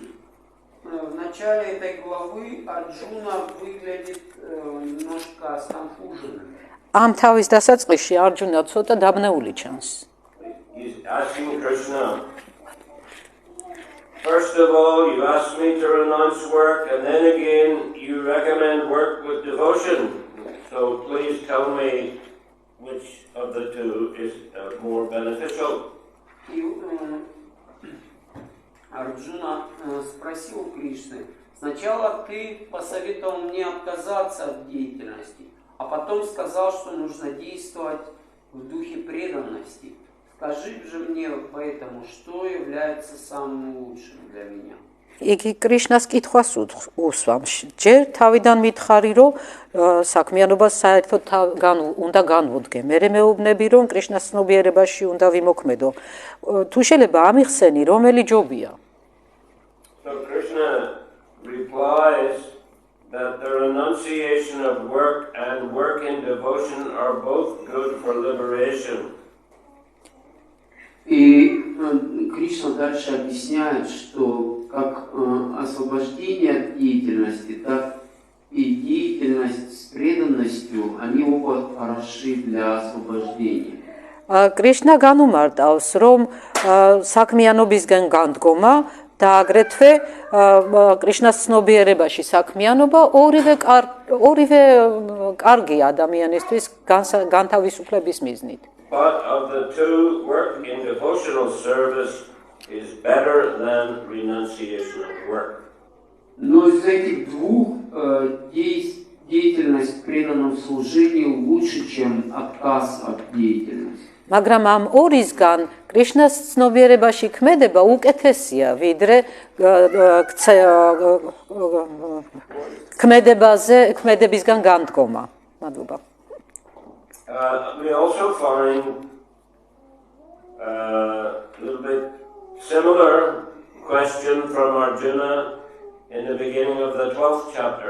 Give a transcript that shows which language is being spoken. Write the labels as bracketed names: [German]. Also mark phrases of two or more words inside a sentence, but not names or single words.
[Russian] В начале этой главы Арджуна выглядит немножко сконфуженным. [Georgian] ამ თავის დასაწყისში არჯუნა ცოტა დაბნეული ჩანს. [English] He's asking Krishna, first of all, you ask me to renounce work, and then again you recommend work with devotion. So please tell me which of the two is more beneficial. [Russian] Арджуна спросил у Кришны, сначала ты посоветовал мне отказаться от деятельности, а потом сказал, что нужно действовать в духе преданности. Скажи же мне поэтому, что является самым лучшим для меня. [Georgian] იგი კრიშნას კითხვას უსვამს. ჯერ თავიდან მითხარი, რომ საქმიანობას საერთოდ უნდა განვუდგე. მერე მეუბნები, რომ კრიშნას ცნობიერებაში უნდა ვიმოქმედო. თუ შეიძლება ამიხსენი, რომელი ჯობია? [English] So Krishna replies that the renunciation of work and work in devotion are both good for liberation. [Russian] И Кришна дальше объясняет, что как освобождение от деятельности, так и деятельность с преданностью, они оба хороши для освобождения. [Georgian] კრიშნა განუმარტავს, რომ საქმიანობისგან განდგომა და აგრეთვე კრიშნას ცნობიერებაში საქმიანობა ორივე კარგი ადამიანისთვის განთავისუფლების მიზნით. [English] But of the two, work in devotional service is better than renunciation of work. [Russian] Но из этих двух деятельность в преданном служении лучше, чем отказ от деятельности. [Georgian] მაგრამ ამ ორისგან კრიშნას ცნობიერებაში ქმედება უკეთესია, ვიდრე ქმედებისგან განდგომა. მადლობა. [English] We also find a little bit similar question from Arjuna in the beginning of the 12th chapter.